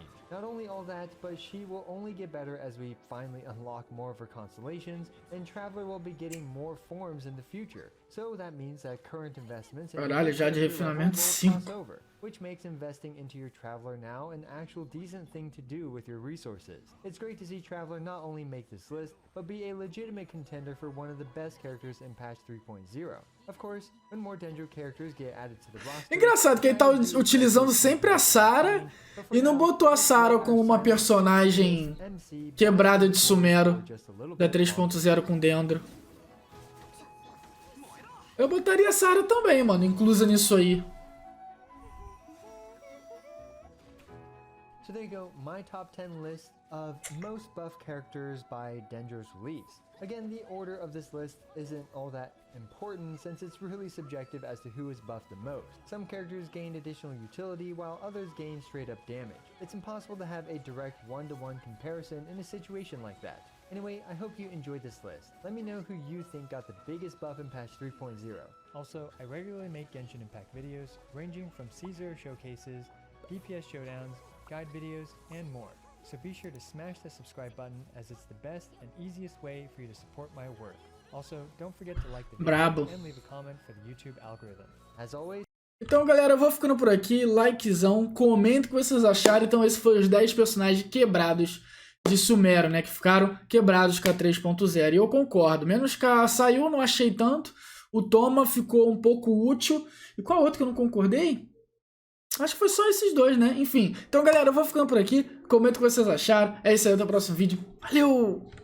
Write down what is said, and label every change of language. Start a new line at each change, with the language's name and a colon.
English: Not only all that, but she will only get better as we finally unlock more of her constellations, and Traveler will be getting more forms in the future. So that means that current investments
Portuguese: Caralho, já de refinamento 5.
English: Which makes investing into your Traveler now an actual decent thing to do with your resources. It's great to see Traveler not only make this list, but be a legitimate contender for one of the best characters in patch 3.0. Of course, when more Dendro characters get added to the roster...
Portuguese: Engraçado que ele tá utilizando sempre a Sarah e não botou a Sarah como uma personagem quebrada de Sumeru da 3.0 com Dendro. Eu botaria a Sarah também, mano, inclusa nisso aí.
English: So there you go, my top 10 list of most buff characters by Dendro's release. Again, the order of this list isn't all that important since it's really subjective as to who is buffed the most. Some characters gain additional utility while others gain straight up damage. It's impossible to have a direct one-to-one comparison in a situation like that. Anyway, I hope you enjoyed this list. Let me know who you think got the biggest buff in patch 3.0. Also, I regularly make Genshin Impact videos ranging from Caesar showcases, DPS showdowns, guide videos, and more. So be sure to smash the subscribe button as it's the best and easiest way for you to support my work. Also, don't forget to like the video and leave a comment for the YouTube algorithm. As always...
Portuguese: Então, galera, eu vou ficando por aqui. Likezão, comenta o que vocês acharam. Então, esses foram os 10 personagens quebrados de Sumeru, né? Que ficaram quebrados com a 3.0. E eu concordo. Menos que a saiu, não achei tanto. O Toma ficou um pouco útil. E qual outro que eu não concordei? Acho que foi só esses dois, né? Enfim. Então, galera, eu vou ficando por aqui. Comenta o que vocês acharam. É isso aí, até o próximo vídeo. Valeu!